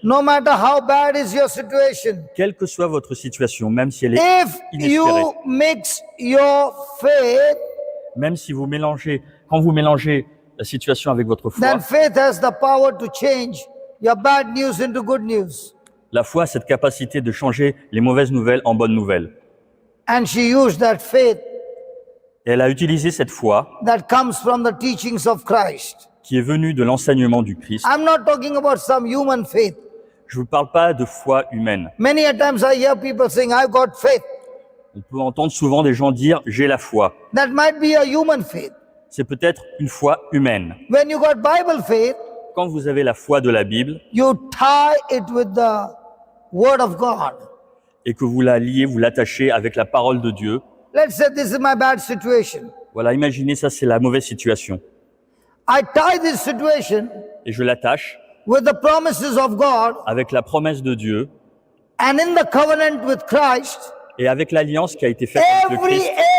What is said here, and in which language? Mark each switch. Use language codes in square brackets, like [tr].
[en] no matter how bad is your situation, [fr] quelle que soit votre situation, même si elle est [en] if [fr] inespérée, [en] you mix your faith, [fr] même si quand vous mélangez la situation avec votre foi, [en] then faith has the power to change your bad news into good news. [fr] La foi a cette capacité de changer les mauvaises nouvelles en bonnes nouvelles. [en] And she used that faith [fr] Et elle a utilisé cette foi [en] that comes from the teachings of Christ. [fr] qui est venue de l'enseignement du Christ. [en] I'm not talking about some human faith. [fr] Je ne vous parle pas de foi humaine. [en] Many a times I hear people saying, I've got faith. [fr] On peut entendre souvent des gens dire « j'ai la foi [en] That might be a human faith. ». [fr] C'est peut-être une foi humaine. [en] When you got Bible faith, [fr] Quand vous avez la foi de la Bible [en] you tie it with the Word of God. [fr] et que vous la liez, vous l'attachez avec la parole de Dieu, [en] Let's say this is my bad situation. [fr] voilà, imaginez ça, c'est la mauvaise situation. [en] I tie this situation [fr] Et je l'attache [en] with the promises of God [fr] avec la promesse de Dieu [en] and in the covenant with Christ. [fr] et avec l'alliance qui a été faite avec le Christ.